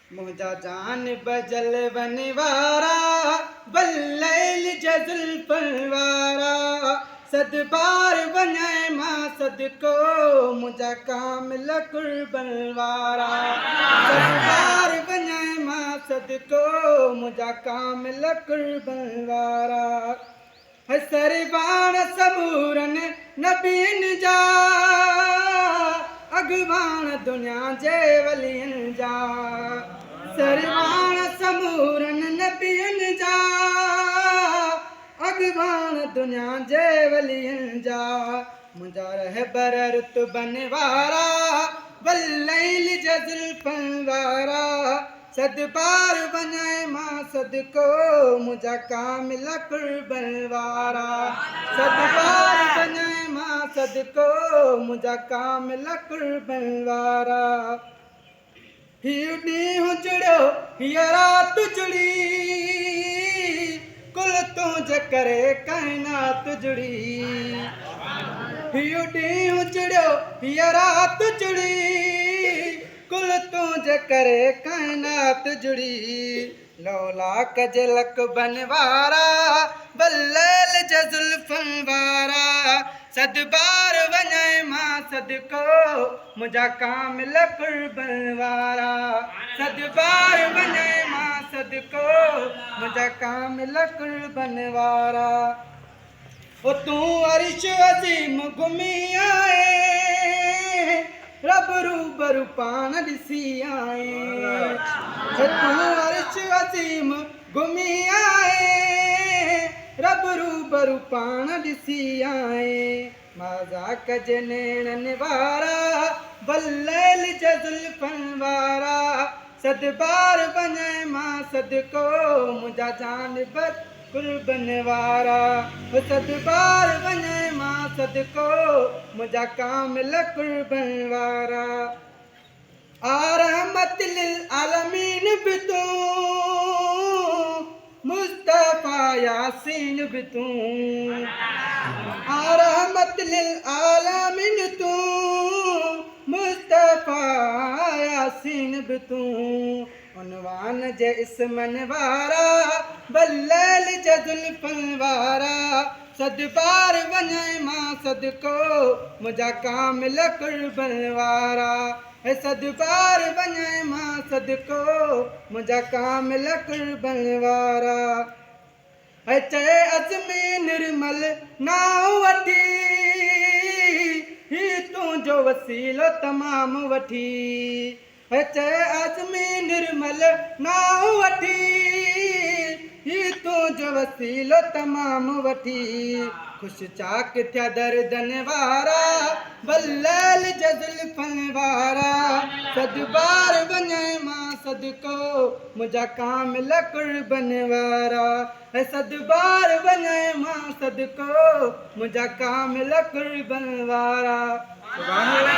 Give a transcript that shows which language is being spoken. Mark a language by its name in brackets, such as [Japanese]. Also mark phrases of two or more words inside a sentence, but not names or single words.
[Sindhi] मुझा जान बजल बनवारा बल्लैल जजुल पलवारा सद बार वञाए मां सदको मुझा कामिल कुर्बनवारा सद बार वञाए मां सदको मुझा कामिल कुर्बनवारा सरबाण सबूरन नबीन जा अगवान दुनिया जे वलियन जा सरबाण सबूरन नबीन जा अगवान दुनिया जे वलियन जा मुझा रहबर रुतबन वारा वल्लैल जजुल पलवारा सद बार वञाए मां सदको मुझा कामिल कुर्बनवारा सद बार वञाए मां सदको मुझा कामिल कुर्बनवारा हीउ ॾींहुं जुड़ियो हीअ राति जुड़ी कुल तुंहिंजे करे काइनात जुड़ी हीउ ॾींहुं जुड़ियो हीअ राति जुड़ी कुल तुंहिंजे करे काइनात जुड़ी लौलाक जे लक बनवारा बल्लैल जजुल पलवारा सद बार वञाए मां सदको मुझा कामिल कुर्बनवारा सद बार वञाए मां सदको मुझा कामिल कुर्बनवारा ओ तूं अर्श अज़ीम घुमी आए रब रूबरू पाण ॾिसी आए तूं अर्श अज़ीम घुमी आए रब रूबरू पाण ॾिसी आए मज़ाक जे नेणन वारा बल्लैल जजुल पलवारा सद बार वञाए मां सदको मुझा जान बद कुर्बनवारा सद बार वञाए मां सदको मुझा कामिल कुर्बनवारा [Arabic] رحمة للعالمين [Sindhi] भी तू मुस्तफा यासीन भी तू [Arabic] رحمة للعالمين [Sindhi] तू मुस्तफा यासीन भी तू उनवान जे इस्मन वारा बल्लैल जजुल पलवारा सद बार वञाए मां सदको मुझा कामिल कुर्बनवारा सद बार वञाए मां सदको मुझा कामिल कुर्बनवारा चए अज़मी निर्मल नाव वठी ही तुंहिंजो वसीलो तमामु वठी चए अज़मी निर्मल नाव वठी ही तुंहिंजो वसीलो तमामु वठी ख़ुशि चाक थिया दर्दन वारा बल्लैल जजुल पलवारा सद बार वञाए मां सदको मुझा कामिल कुर्बनवारा सद बार वञाए मां सदको मुझा कामिल कुर्बनवारा।